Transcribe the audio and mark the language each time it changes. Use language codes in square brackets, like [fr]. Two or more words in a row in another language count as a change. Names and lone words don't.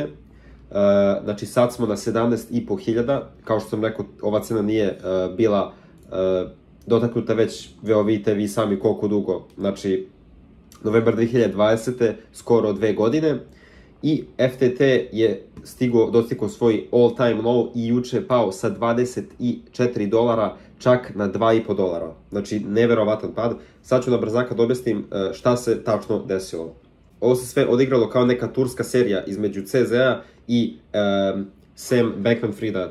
[sr] Znači sad smo na 17.500, kao što sam rekao, ova cena nije bila dotaknuta već, vidite vi sami koliko dugo, znači novembar 2020. skoro 2 godine. I FTT je dostigao svoj [en] all time low [sr] i juče pao sa $24 čak na $2,5. Znači, neverovatan pad. Sad ću na brzaka da objasnim šta se tačno desilo. Ovo se sve odigralo kao neka turska serija između CZ-a i Sam Bankman-Frieda.